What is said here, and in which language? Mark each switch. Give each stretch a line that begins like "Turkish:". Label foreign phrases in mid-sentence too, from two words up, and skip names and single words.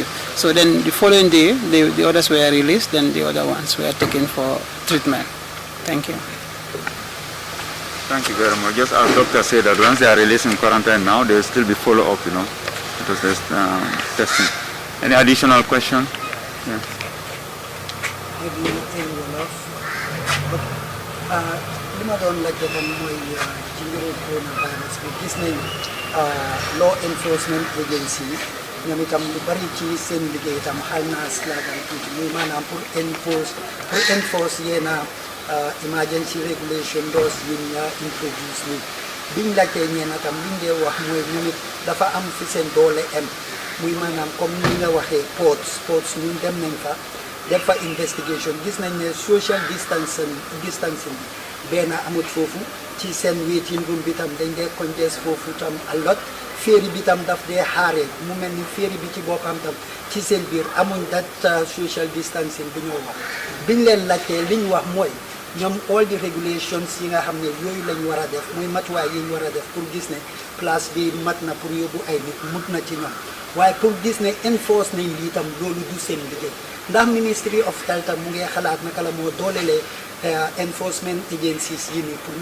English: So then the following day, the others were released, then the other ones were taken for treatment. Thank you. Thank you very much. Just as doctor said that once they are released in quarantine now, there will still be follow-up, because there's testing. Any additional question? Yeah. Maybe anyone else?
Wolof: Li ma doon laajte tam mooy ci mbiru coronavirus bi gis nañ
English: law enforcement agency
Wolof: ñoom itam lu bari ci seen liggéey itam xaw naa slagan tuuti muy maanaam pour enforce yenn
English: emergency regulation laws
Wolof: yi ñu introduce ni biñ laajtee ñeena tam liñ dee wax mooy ñoom it dafa am fi seen doole am muy maanaam comme ni nga waxee ports ñun dem nañ fa def fa investigation gis nañ ne
English: social distancing
Wolof: benn amut foofu ci seen waiting room bi tam dañ dee congest foofu tam
English: a lot
Wolof: féeri bi tam daf dee xaaree mu mel ni féeri bi ci boppam tam ci seen biir amuñ dat
English: social distancing
Wolof: bi ñoo wax biñ leen laajtee liñ wax mooy ñoom
English: all the regulations
Wolof: yi nga xam ne yooyu lañ war a def muy matuwaay yi ñu war a def pour gis ne place bi mat na pour yóbbu ay nit mut na ci ñoom waaye pour gis ne enforce nañ lii tam loolu du seen liggéey ndax Ministry of Health tam mu ngi xalaat naka la moo doolelee
English: enforcement agencies
Wolof: yi nii pour ñu